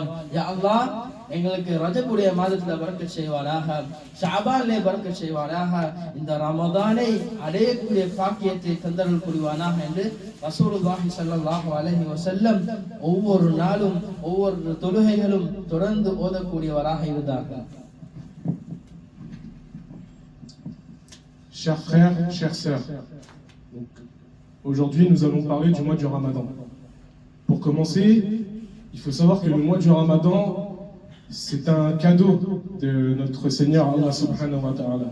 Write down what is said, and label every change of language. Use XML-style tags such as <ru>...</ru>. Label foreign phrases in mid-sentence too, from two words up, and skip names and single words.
<ta>யா அல்லாஹ், எங்களுக்கு ரஜபுடைய மாதத்துல பரக்கத் செய்வானாக, ஷஅபானிலே பரக்கத் செய்வானாக, இந்த ரமதானை அடையக்கூடிய பாக்கியத்தை தந்தருள் புரிவானாக என்று</ta> <ar>رسول الله صلى الله عليه وسلم</ar> <ta>ஒவ்வொரு நாளும் ஒவ்வொரு தொழுகைகளும் தொடர்ந்து ஓதக்கூடியவராக இருந்தார்கள்.</ta> <fr>Chers frères, chères sœurs, aujourd'hui nous allons parler du mois du Ramadan. Pour commencer, il faut savoir que le mois du Ramadan, c'est un cadeau de notre Seigneur</fr> <ar>الله سبحانه وتعالى.</ar>